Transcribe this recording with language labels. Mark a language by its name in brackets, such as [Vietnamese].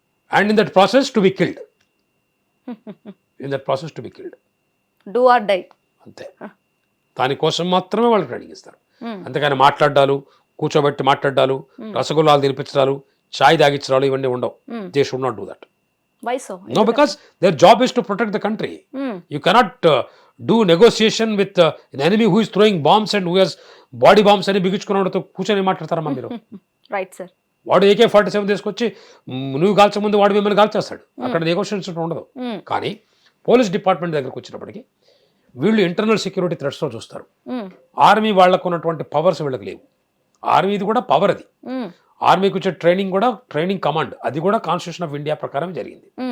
[English] And in that process to be killed. In that process to be killed. Do or die. [Telugu] అంతే. దానికోసం మాత్రమే వాళ్ళు training ఇస్తారు. అంతేగాని మాట్లాడాలు, కూర్చోబెట్టి మాట్లాడాలు, రసగుల్లాలు తినిపించడాలు, చాయ్ తాగించడాలు ఇవన్నీ ఉండవు. [English] They should not do that. Why so? No, because their job is to protect the country. You cannot do negotiation with an enemy who is throwing bombs and who has body bombs [Telugu] అని బిగించుకున్నవాడితో కూర్చొని మాట్లాడతారమ్మా మీరు. [English] Right sir. [Telugu] వాడు AK-47 తీసుకొచ్చి నువ్వు కాల్చే ముందు వాడు మిమ్మల్ని కాల్చేస్తాడు. అక్కడ నెగోషియేషన్ ఉండదు. కానీ పోలీస్ డిపార్ట్మెంట్ దగ్గరకు వచ్చినప్పటికీ వీళ్ళు ఇంటర్నల్ సెక్యూరిటీ థ్రెట్స్లో చూస్తారు. ఆర్మీ వాళ్ళకు ఉన్నటువంటి పవర్స్ వీళ్ళకి లేవు. ఆర్మీది కూడా పవర్ అది. ఆర్మీకి వచ్చే ట్రైనింగ్ కూడా ట్రైనింగ్ కమాండ్, అది కూడా కాన్స్టిట్యూషన్ ఆఫ్ ఇండియా ప్రకారం జరిగింది.